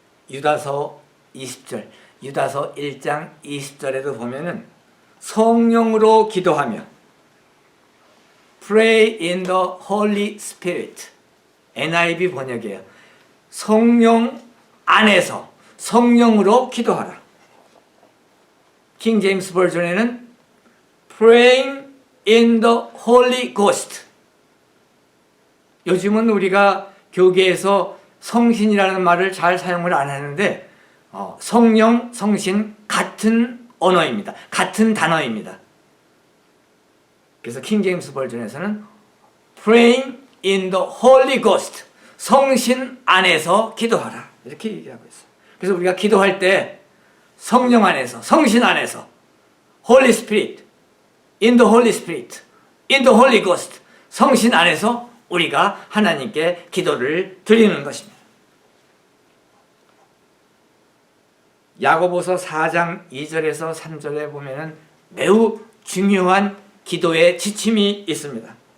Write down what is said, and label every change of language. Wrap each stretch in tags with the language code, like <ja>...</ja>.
<ko>유다서 20절, 유다서 1장 20절에도 보면은 성령으로 기도하며</ko> <en>Pray in the Holy Spirit.</en> <ko>NIV 번역이에요. 성령 안에서 성령으로 기도하라. 킹 제임스 버전에는</ko> <en>Praying in the Holy Ghost.</en> <ko>요즘은 우리가 교계에서 성신이라는 말을 잘 사용을 안 하는데 성령, 성신 같은 언어입니다. 같은 단어입니다. 그래서 킹 제임스 버전에서는</ko> <en>Praying in the Holy Ghost.</en> <ko>성신 안에서 기도하라. 이렇게 얘기하고 있어요. 그래서 우리가 기도할 때 성령 안에서, 성신 안에서</ko> <en>Holy Spirit, in the Holy Spirit, in the Holy Ghost.</en> <ko>성신 안에서 우리가 하나님께 기도를 드리는 것입니다. 야고보서 4장 2절에서 3절에 보면은 매우 중요한 기도의 지침이 있습니다.</ko>